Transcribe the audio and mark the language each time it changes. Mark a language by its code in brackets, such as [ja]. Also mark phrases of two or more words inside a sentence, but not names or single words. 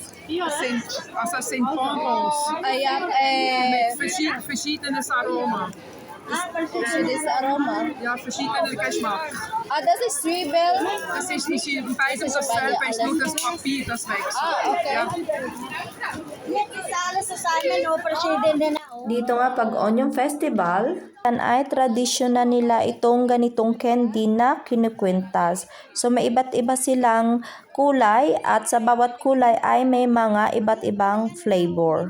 [de] Also sind Bonbons Ja, mit verschiedenes Aroma. das Aroma. Ja, verschiedene Geschmack. Das ist Zwiebel. Das ist nicht in beidem dasselbe, ist nur das Papier, das wechselt. Okay. Ja. [tl] Dito nga pag Onion Festival, ay tradisyon na nila itong ganitong candy na kinukwintas. So may iba't iba silang kulay at sa bawat kulay ay may mga iba't ibang flavor.